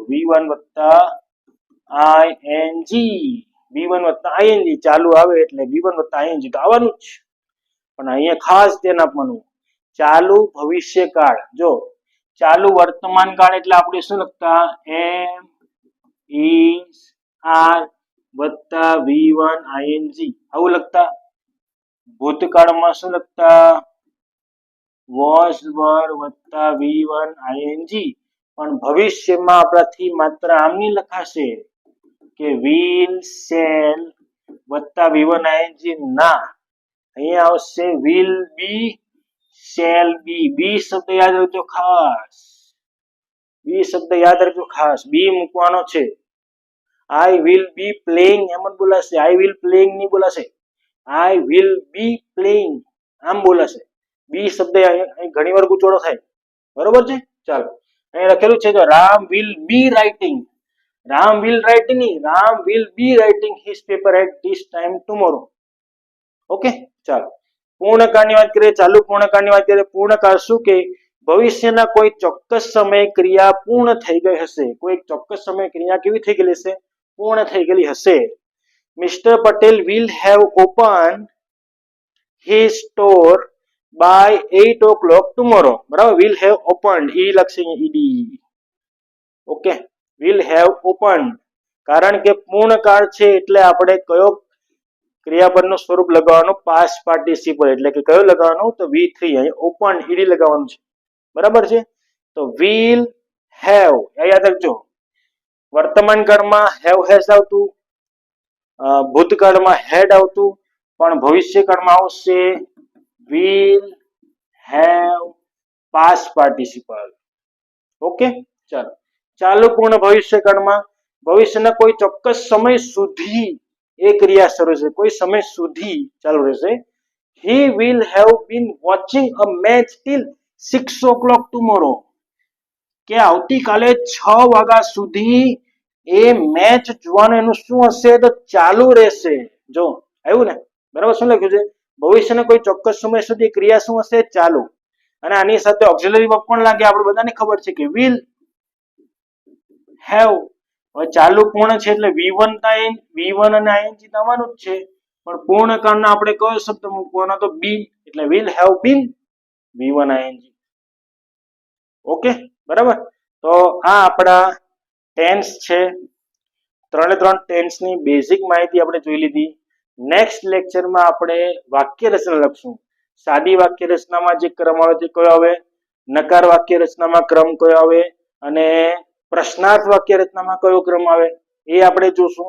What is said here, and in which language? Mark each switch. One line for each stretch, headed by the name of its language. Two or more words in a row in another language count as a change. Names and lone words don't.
Gujarati: V1 વત્તા ing. V1 વત્તા ing ચાલુ આવે એટલે V1 વત્તા ing તો આવવાનું જ. પણ અહીંયા ખાસ ધ્યાન આપવાનું, ચાલુ ભવિષ્યકાળ. જો ચાલુ વર્તમાન કાળ એટલે આપણે શું લખતા? એમ
English: is are
Gujarati: વત્તા V1 ing આવું લખતા. ભૂતકાળમાં શું લખતા?
English: was were વત્તા V1 ing.
Gujarati: પણ ભવિષ્યમાં આપણાથી માત્ર આમની લખાશે કે
English: will shall
Gujarati: વત્તા V1 ing. ના, અહીંયા આવશે
English: will be shall be.
Gujarati: બી શબ્દ યાદ રાખજો ખાસ. બી શબ્દ યાદ રાખજો ખાસ. બી મૂકવાનો છે.
English: I will be playing એમ જ બોલાશે. I will playing નહીં બોલાશે. I will be playing આમ બોલાશે.
Gujarati: બી શબ્દ અહીં ઘણી વાર ગુચોડો થાય. બરોબર છે. ચાલો, અહીં લખેલું છે જો રામ
English: will be writing. રામ will writing નહીં, રામ will be writing his paper at this time tomorrow.
Gujarati: ઓકે, ચાલો. પૂર્ણકાળની વાત કરીએ. ચાલુ પૂર્ણકાળની વાત કરીએ. પૂર્ણકાળ શું કે ભવિષ્યના કોઈ ચોક્કસ સમયે ક્રિયા પૂર્ણ થઈ ગઈ હશે. કોઈ ચોક્કસ સમયે ક્રિયા કેવી થઈ ગયેલી હશે? પૂર્ણ થઈ ગયેલી હશે.
English: Mister Patel will have open his store by 8 o'clock tomorrow.
Gujarati: બરાબર,
English: will have opened,
Gujarati: e લખશે ed. ઓકે,
English: will have opened,
Gujarati: કારણ કે પૂર્ણકાળ છે એટલે આપણે કયો ક્રિયાપદનું સ્વરૂપ લગાવવાનું,
English: past participle,
Gujarati: એટલે કે કયો લગાવવાનું, તો V3, અહીં ઓપન ed લગાવવાનું છે. બરાબર છે, તો
English: will have,
Gujarati: યાદ રાખજો, વર્તમાન કાળમાં
English: have has
Gujarati: આવતું, ભૂતકાળમાં had આવતું, પણ ભવિષ્યકાળમાં આવશે
English: will have past participle.
Gujarati: ઓકે, ચાલો. ચાલુ પૂર્ણ ભવિષ્યકાળમાં ભવિષ્યના કોઈ ચોક્કસ સમય સુધી એ ક્રિયા શરૂ છે, કોઈ સમય સુધી ચાલુ રહેશે.
English: he will have been watching a match till 6 o'clock tomorrow,
Gujarati: કે આવતીકાલે 6 વાગ્યા સુધી એ મેચ જોવાનું એનું શું હશે, તો ચાલુ રહેશે. જો આવ્યું ને, બરાબર, શું લખ્યું છે, ભવિષ્યના કોઈ ચોક્કસ સમય સુધી ક્રિયા શું હશે, ચાલુ, અને આની સાથે
English: auxiliary verb
Gujarati: પણ લાગે, આપણે બધાને ખબર છે કે
English: will have.
Gujarati: હવે ચાલુ પૂર્ણ છે એટલે V1 અને ing આવવાનું જ છે, પણ પૂર્ણ કાળના આપણે કયો શબ્દ મૂકવાનો, તો been, એટલે
English: will have been V1 ing.
Gujarati: ઓકે, બરાબર. તો આ આપણા ટેન્સ છે, 3 ટેન્સની બેઝિક માહિતી આપણે જોઈ લીધી.
English: next lectureમાં
Gujarati: આપણે વાક્ય રચના લખશું. સાદી વાક્ય રચનામાં જે ક્રમ આવે તે કયો આવે, નકાર વાક્ય રચનામાં ક્રમ કયો આવે, અને પ્રશ્નાર્થ વાક્ય રચનામાં કયો ક્રમ આવે, એ આપણે જોશું.